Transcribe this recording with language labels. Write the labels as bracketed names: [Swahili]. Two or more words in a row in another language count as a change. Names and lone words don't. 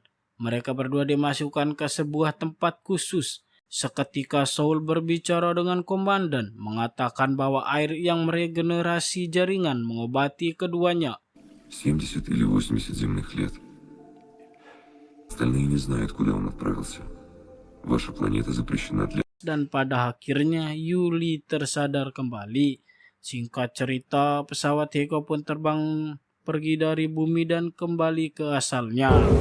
[Indonesian] Mereka berdua dimasukkan ke sebuah tempat khusus. Seketika Saul berbicara dengan komandan, mengatakan bahwa air yang meregenerasi jaringan mengobati keduanya. [Russian] 70 или 80 земных лет. Остальные не знают, куда он отправился. Ваша планета запрещена для... [Indonesian] Dan pada akhirnya Yuli tersadar kembali. Singkat cerita, pesawat Heiko pun terbang pergi dari bumi dan kembali ke asalnya.